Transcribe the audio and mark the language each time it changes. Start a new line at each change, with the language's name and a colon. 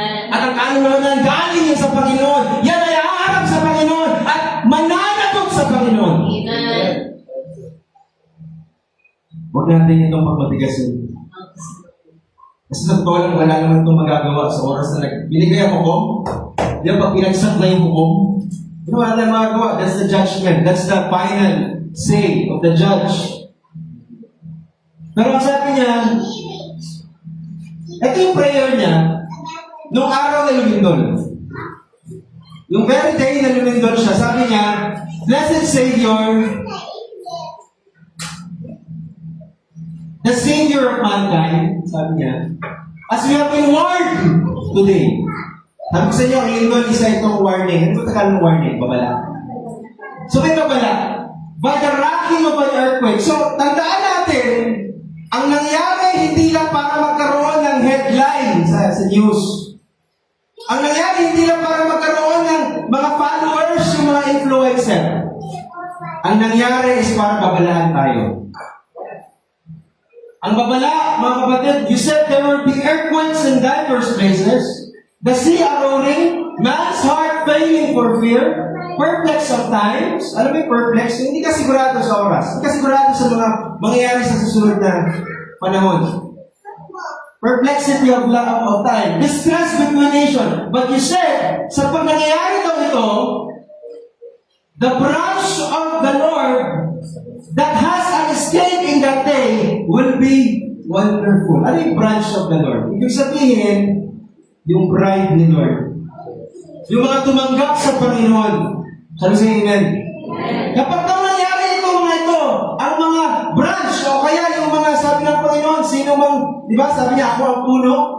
Filipino: At ang kaluluwa na galing yan sa Panginoon, yan ay haharap sa Panginoon at mananagot sa Panginoon. Amen. Huwag natin itong pagmatigasin. Kasi sa totoo lang, wala naman itong magagawa sa oras na binigay ang hukom. Di ba, pag pinagsak na yung hukom, wala na magagawa.
English: That's the judgment. That's the final say of the judge.
Filipino: Pero ang sabi niya, ito yung prayer niya, nung araw na lumindol. Yung very day na lumindol siya, sabi niya,
English: Blessed Savior, the Savior of mankind,
Filipino: sabi niya,
English: as we have been warned today.
Filipino: Sabi ko sa inyo, ang lindol, isa itong warning. Ano ba tagal ng warning? Babala. So may babala.
English: By the rocking of an earthquake.
Filipino: So, tandaan natin, ang nangyari hindi lang para magkaroon ng headline sa news. Ang nangyari hindi lang para magkaroon ng mga followers, yung mga influencer. Ang nangyari is para babalahan tayo. Ang babala, mga kapatid,
English: you said there will be earthquakes in diverse places, the sea roaring, man's heart failing for fear, perplex of times.
Filipino: Alam mo yung perplex? Yung hindi ka sigurado sa oras. Hindi ka sigurado sa mga mangyayari sa susunod na panahon.
English: Perplexity of time. Distress between nation. But you said,
Filipino: sa pag nangyayari daw ito,
English: the branch of the Lord that has an escape in that day will be wonderful.
Filipino: Ano yung branch of the Lord? Ibig sabihin, yung bride ni Lord. Yung mga tumanggap sa Panginoon. Sabi sa amen? Kapag daw nangyari ito, mga ito, ang mga branch, o kaya yung mga sabi ng Panginoon, sino mang, di ba, sabi niya, ako ang puno.